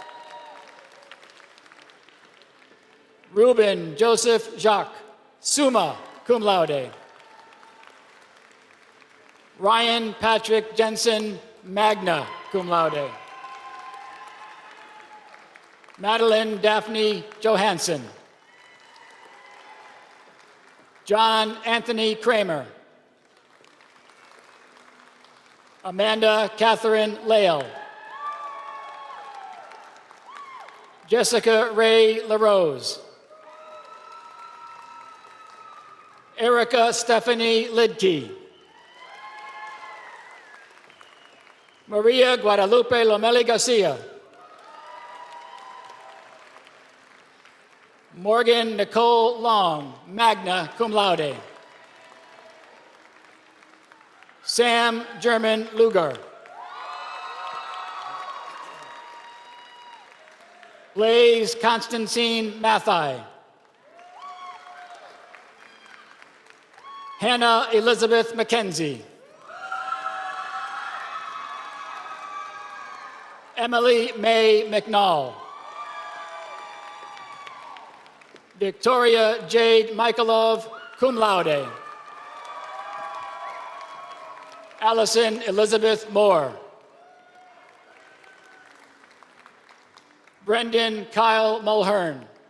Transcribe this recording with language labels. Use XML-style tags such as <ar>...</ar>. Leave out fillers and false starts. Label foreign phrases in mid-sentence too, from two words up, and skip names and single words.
<en>Ruben Joseph Jacques,</en> <la>summa cum laude.</la> <en>Ryan Patrick Jensen,</en> <la>magna cum laude.</la> <en>Madeline Daphne Johansson. John Anthony Kramer. Amanda Catherine Lale. Jessica Ray LaRose. Erica Stephanie Lidkey. Maria Guadalupe Lomeli Garcia. Morgan Nicole Long,</en> <la>magna cum laude.</la> <en>Sam German Lugar. Blaise Constantine Mathai. Hannah Elizabeth McKenzie. Emily May McNall. Victoria Jade Michaelov,</en> <la>cum laude.</la> <en>Allison Elizabeth Moore. Brendan Kyle Mulhern.</en>